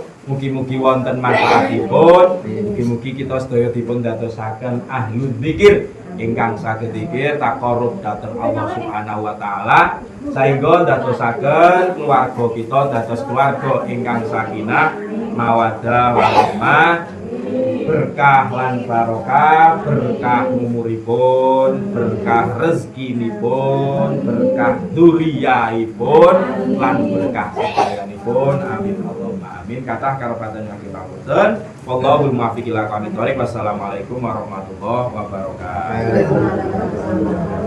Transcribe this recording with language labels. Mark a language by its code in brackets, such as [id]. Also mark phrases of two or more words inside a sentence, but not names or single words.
[jv] Mugi-mugi wonten manfaatipun. Mugi-mugi kita sedaya dipun dadosaken [ar] أهل الذكر [jv] ingkang saged zikir taqarrub dhateng Allah [ar] سبحانه وتعالى [jv] sehingga dadosaken keluarga kita dados keluarga ingkang [ar] سكينة مودة ورحمة, [jv] berkah lan barokah, berkah umuripun, berkah rezekinipun, berkah dzurriyyahipun lan berkah sederhanipun. [ar] آمين اللهم آمين. [jv] Kathah karopatan yang kita punten. [ar] والله الموفق إلى أقوم الطريق. والسلام عليكم ورحمة الله وبركاته.